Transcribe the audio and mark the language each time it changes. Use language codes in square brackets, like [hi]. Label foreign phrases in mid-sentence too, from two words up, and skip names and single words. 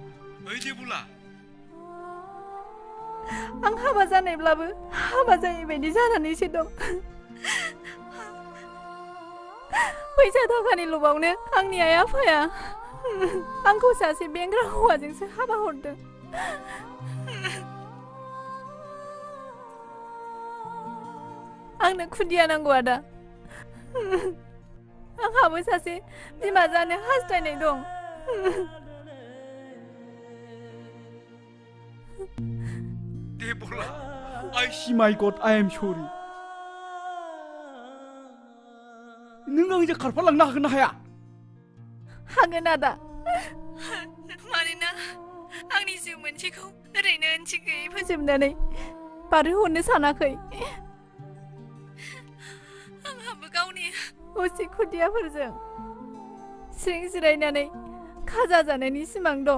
[brx] आं हाबा जानायब्लाबो हाबा जायै बायदि जानानैसो दं फैसा थाखानि लबावनो आंनि आइ आफाया आंखौ सासे बेंग्रा हौवाजोंसो हाबा हरदों आंनो खुदिया नांगौ आदा आंहाबो सासे बिमा जानो हास्थायनाय दं देबला [en] I see my God I am sorry [brx] नों आंजों खारफालांनो हागोन ना हाया हागोन आदा मानोना आंनि जिउ मोनसेखौ ओरैनो ओंथि गैयै फोजोबनानै बारहोहरनो सानाखै आंहाबो गावनि असे खुदियाफोरजों स्रिं जिरायनानै खाजा जानायनि सिमां दं